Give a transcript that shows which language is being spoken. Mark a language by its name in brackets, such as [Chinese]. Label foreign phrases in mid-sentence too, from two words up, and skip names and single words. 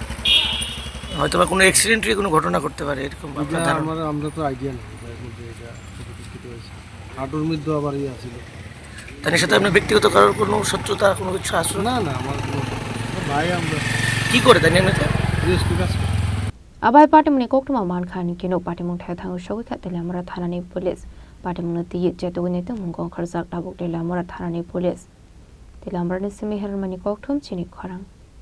[Bangla] হয়তো বা কোনো অ্যাক্সিডেন্টের কোনো ঘটনা করতে পারে এরকম আমরা তো আইডিয়া নেই এটা হয়েছে হাঁটুর মধ্যে আবার ইয়ে ছিল তার সাথে আপনার ব্যক্তিগত কারোর কোনো শত্রুতা কোনো কিছু আসলো না আমার ভাই আমরা কি করে তাই এমনিতে [Kok Borok] Abohai Patimung Koktwma Mankha ni kino Patimung Thangwi Shogika Teliamura Thanani Police Patimung ti Jetugni Mung Khorsak Tabuk Teliamura Thanani Police Teliamura ni Simi Hermani Koktwma Chini Khorang